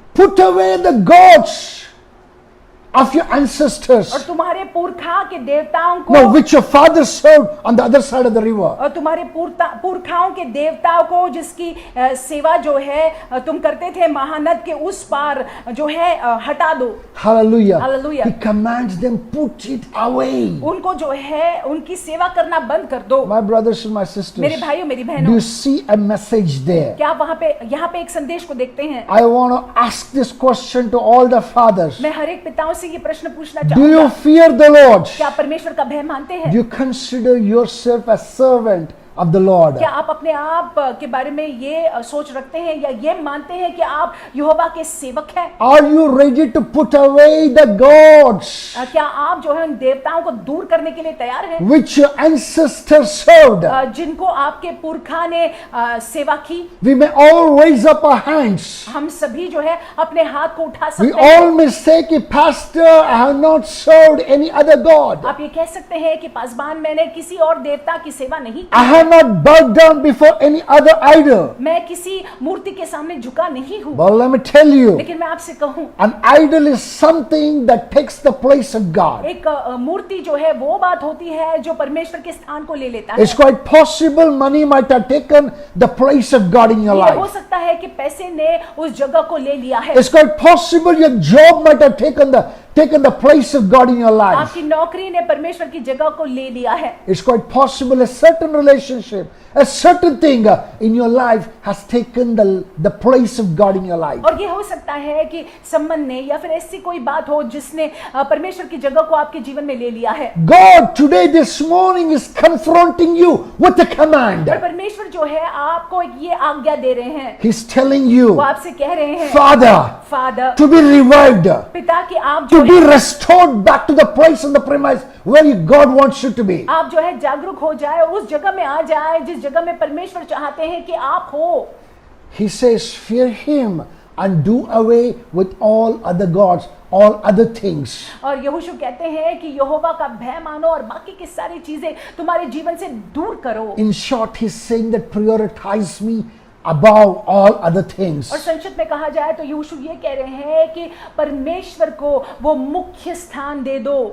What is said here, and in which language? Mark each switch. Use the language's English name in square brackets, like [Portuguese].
[English] Put away the gods of your ancestors, [Hindi] और तुम्हारे पुरखा के देवताओं को, [English] no, which your fathers served on the other side of the river. [Hindi] और तुम्हारे पुरखाओं के देवताओं को जिसकी सेवा जो है तुम करते थे महानद के उस पार जो है हटा दो। [English] Hallelujah. Hallelujah. He commands them, put it away. [Hindi] उनको जो है उनकी सेवा करना बंद कर दो। [English] My brothers and my sisters, [Hindi] मेरे भाइयों मेरी [English] do [Hindi] बहनों, [English] you see a message there? [Hindi] क्या वहां पे यहाँ पे एक संदेश को देखते हैं? [English] I want to ask this question to all the fathers. [Hindi] मैं हर एक पिताओं से ये प्रश्न पूछना [English] Do you [Hindi] चाहूंगा, [English] fear the Lord? [Hindi] क्या परमेश्वर का भय मानते हैं? [English] Do you consider yourself a servant of the Lord? [Hindi] क्या आप अपने आप के बारे में ये सोच रखते हैं या ये मानते हैं कि आप यहोवा के सेवक हैं? [English] Are you ready to put away the gods [Hindi] क्या आप जो है उन देवताओं को दूर करने के लिए तैयार हैं [English] which your ancestors served? [Hindi] जिनको आपके पुरखा ने सेवा की? [English] We may all raise up our hands. [Hindi] हम सभी जो है अपने हाथ को उठा [English] We [Hindi] सकते हैं। [English] all may say, कि, Pastor, I have not served any other God. [Hindi] आप ये कह सकते हैं कि पासबान मैंने किसी और देवता की सेवा नहीं की, [English] I have not bowed down before any other idol. [Hindi] मैं किसी मूर्ति के सामने झुका नहीं हूँ। [English] But let me tell you, [Hindi] लेकिन मैं आपसे कहूँ, [English] an idol is something that takes the place of God. [Hindi] एक मूर्ति जो है वो बात होती है जो परमेश्वर के स्थान को ले लेता है। [English] It's quite possible money might have taken the place of God in your [Hindi] ये हो [English] life. [Hindi] सकता है कि पैसे ने उस जगह को ले लिया है। [English] It's quite possible your job might have taken the place of God in your life. [Hindi] आपकी नौकरी ने परमेश्वर की जगह को ले लिया है। [English] It's quite possible a certain relationship, a certain thing in your life has taken the place of God in your life. [Hindi] और ये हो सकता है कि संबंध ने या फिर ऐसी कोई बात हो जिसने परमेश्वर की जगह को आपके जीवन में ले लिया है। [English] God today this morning is confronting you with a command. [Hindi] और परमेश्वर जो है आपको एक ये आज्ञा दे रहे हैं, [English] He's telling you, [Hindi] वो आपसे कह रहे हैं, [English] Father, father, to be revived, [Hindi] पिता, कि आप [English] to [Hindi] जो [English] be [Hindi] है [English] restored back to the place and the premise where God wants you to be. [Hindi] आप जो है जागरूक हो जाए, उस जगह में आ जाए जिस जगह में परमेश्वर चाहते हैं कि आप हो। [English] He says, fear him and do away with all other gods, all other things. [Hindi] और यहोशू कहते हैं कि यहोवा का भय मानो और बाकी की सारी चीजें तुम्हारे जीवन से दूर करो। [English] In short, he's saying that prioritize me above all other things. [Hindi] और संक्षिप्त में कहा जाए तो यहोशू ये कह रहे हैं कि परमेश्वर को वो मुख्य स्थान दे दो।